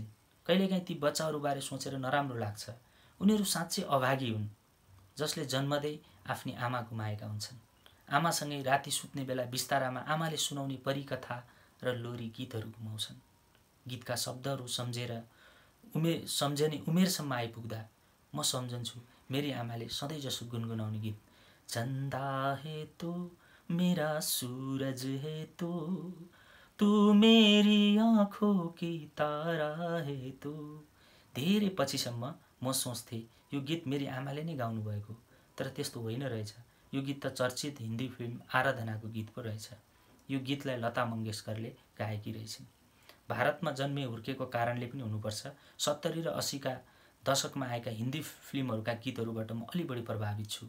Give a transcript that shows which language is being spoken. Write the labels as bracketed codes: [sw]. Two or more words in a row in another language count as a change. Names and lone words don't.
[ne] कहिलेकाहीँ ती बच्चाहरूबारे सोचेर नराम्रो लाग्छ। उनीहरू साँच्चै अभागी हुन् जसले जन्मदै आफ्नी आमा गुमाएका हुन्छन्। आमासँगै राति सुत्ने बेला बिस्तारामा आमाले सुनाउने परिकथा र लोरी गीतहरू गुमाउँछन्। गीतका शब्दहरू सम्झने उमेरसम्म आइपुग्दा म सम्झन्छु मेरी आमाले सधैँ जसो गुनगुनाउने गीत, [hi] चन्दा है तो मेरा सूरज है तू मेरी आँखों की तारा है तू। [ne] धेरै पछिसम्म म सोच्थेँ यो गीत मेरी आमाले नै गाउनु भएको, तर त्यस्तो होइन रहेछ। यो गीत त चर्चित हिन्दी फिल्म आराधनाको गीत पो रहेछ। यो गीतलाई लता मङ्गेशकरले गाएकी रहेछन्। भारतमा जन्मे हुर्केको कारणले पनि हुनुपर्छ, 70 र 80 का दशकमा आएका हिन्दी फिल्महरूका गीतहरूबाट म अलि बढी प्रभावित छु।